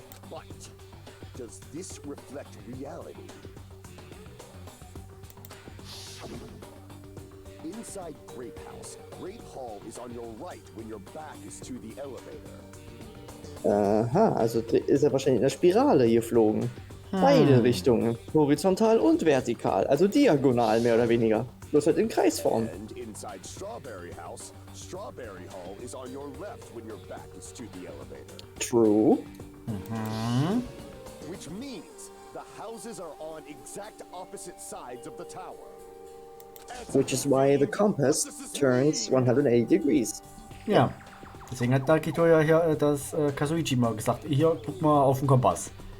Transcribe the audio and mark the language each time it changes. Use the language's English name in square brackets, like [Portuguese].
[English] But does this reflect reality? Inside Grape House, Grape Hall is on your right when your back is to the elevator. [German] Aha, also ist er wahrscheinlich in der Spirale geflogen. Beide Richtungen, horizontal und vertikal, also diagonal mehr oder weniger. Bloß halt in Kreisform. [English] And inside Strawberry House, Strawberry Hall is on your left when your back is to the elevator. True. Which means the houses are on exact opposite sides of the tower. Which is why the compass turns 180 degrees. [German] Ja. Deswegen hat Dakito ja hier das Kazuichi mal gesagt. Hier, guck mal auf den Kompass.